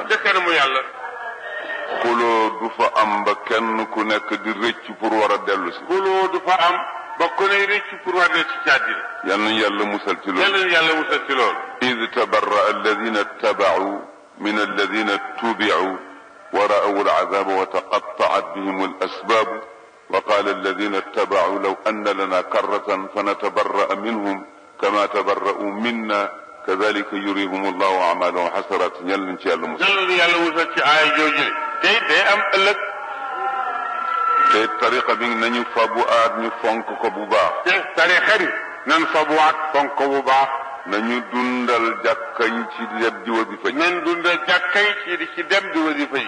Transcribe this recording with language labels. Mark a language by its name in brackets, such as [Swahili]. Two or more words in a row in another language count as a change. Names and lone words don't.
[Wolof] ca kanamu yàlla. xuloo du fa am ba kenn ku nekk di rëcc pour war a dellu si. xuloo du fa am ba ku ne rëcc pour war a dellu si ci àddina. yal nañu yàlla musal ci loolu. yal nañu yàlla musal ci loolu. [Arabic] إذ تبرأ الذين اتبعوا من الذين اتبعوا ورأوا العذاب وتقطعت بهم الأسباب وقال الذين اتبعوا لو أن لنا كرة فنتبرأ منهم كما تبرءوا منا كذلك يريهم الله أعمالهم حسرات. [Wolof] yal nañu ci yàlla musal. yal nañu yàlla musal ci aaya jooju. tey day am ëllëg. te tariqa bi nañu fabuwaat ñu fonk ko bu baax. te tariqa bi nan fabuwaat fonk ko bu baax. nañu dundal jàkkañ ci dem di wasifa yi. nan dundal jàkkañ ci dem di wasifa yi.